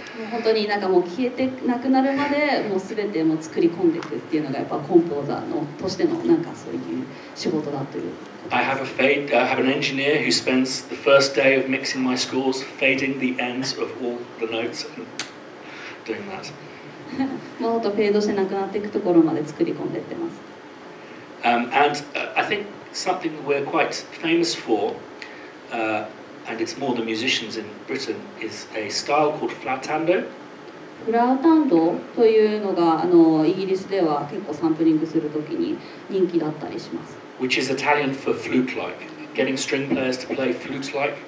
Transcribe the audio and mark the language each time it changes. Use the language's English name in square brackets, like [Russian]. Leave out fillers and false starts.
[Japanese] 本当になんかもう消えてなくなるまでもう全てもう作り込んでいくっていうのがやっぱコンポーザーのとしてのなんかそういう仕事だという。 [English] I have an engineer who spends the first day of mixing my scores fading the ends of all the notes and doing that. [Japanese] もっとフェードしてなくなっていくところまで作り込んでいってます。 [English] And I think something we're quite famous for, and it's more the musicians in Britain, is a style called flautando. [Japanese] フラウタンドというのがイギリスでは結構サンプリングするときに人気だったりします。 [English] Which is Italian for flute-like, getting string players to play flute-like.